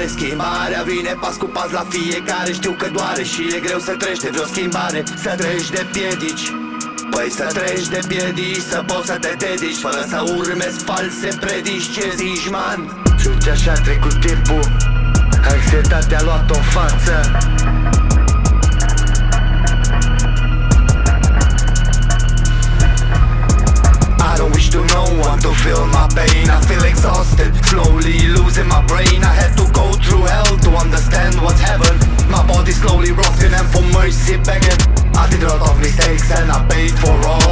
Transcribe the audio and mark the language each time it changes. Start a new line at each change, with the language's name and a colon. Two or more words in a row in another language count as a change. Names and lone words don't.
Romanian: Schimbarea vine pas cu pas la fiecare. Știu că doare și e greu să treci de vreo schimbare. Să treci de piedici, păi să treci de piedici, să poți să te dedici fără să urmezi false predici. Ce zici, man? Și uite așa a trecut timpul, anxietatea a luat-o în față.
English: I don't wish to no one to feel my pain. I feel exhausted, slowly losing my brain. I had to go through hell to understand what's heaven. My body slowly rotting and for mercy begging. I did a lot of mistakes and I paid for all.